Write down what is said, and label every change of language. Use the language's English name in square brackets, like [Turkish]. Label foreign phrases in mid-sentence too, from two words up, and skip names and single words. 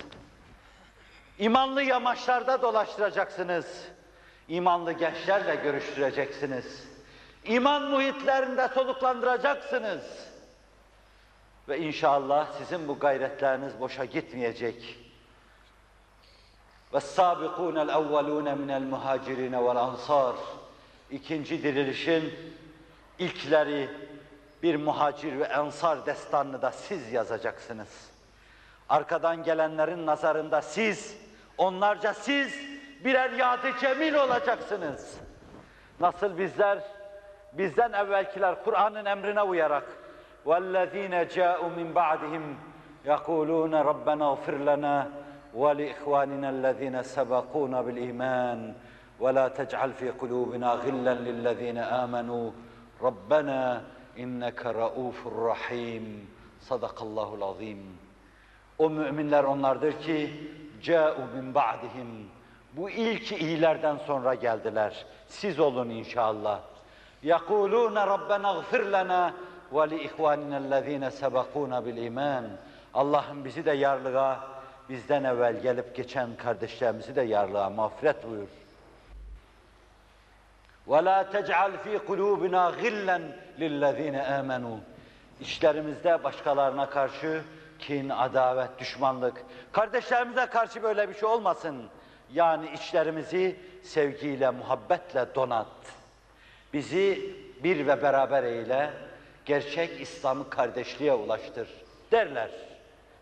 [Turkish] İmanlı yamaçlarda dolaştıracaksınız. İmanlı gençlerle görüştüreceksiniz. İman muhitlerinde soluklandıracaksınız. Ve inşallah sizin bu gayretleriniz boşa gitmeyecek. [Arabic] وَالسَّابِقُونَ الْاَوَّلُونَ مِنَ الْمُهَاجِرِينَ وَالْاَنْصَارِ [Turkish] İkinci dirilişin ilkleri, bir muhacir ve ensar destanını da siz yazacaksınız. Arkadan gelenlerin nazarında siz, onlarca siz birer yad-ı cemil olacaksınız. Nasıl bizden evvelkiler Kur'an'ın emrine uyarak [Arabic] وَالَّذ۪ينَ جَاءُوا مِنْ بَعْدِهِمْ يَقُولُونَ رَبَّنَا اغْفِرْ لَنَا وَلِإِخْوَانِنَا الَّذ۪ينَ سَبَقُونَ بِالْإِيمَانِ وَلَا تَجْعَلْ فِي قُلُوبِنَا غِلًّا لِلَّذ۪ينَ آمَنُوا رَبَّنَا اِنَّكَ رَؤُوفٌ رَحِيمٌ صدق الله العظيم. [Turkish] O müminler onlardır ki [Arabic] جَاءُوا مِنْ بَعْدِهِمْ [Turkish] Bu ilk iyilerden sonra geldiler. Siz olun inşallah. [Arabic] يَقُولُونَ رَبَّنَا اغْفِرْ لَنَا وَلِإِخْوَانِنَا الَّذ۪ينَ سَبَقُونَ بِالْإِيمَانِ [Turkish] Allah'ım bizi de yarlığa, bizden evvel gelip geçen kardeşlerimizi de yarlığa mağfiret buyur. [Arabic] وَلَا تَجْعَلْ ف۪ي قُلُوبِنَا غِلًّا لِلَّذ۪ينَ آمَنُوا [Turkish] İşlerimizde başkalarına karşı kin, adavet, düşmanlık, kardeşlerimize karşı böyle bir şey olmasın. Yani içlerimizi sevgiyle, muhabbetle donat. Bizi bir ve beraber eyle, gerçek İslam'ı kardeşliğe ulaştır derler.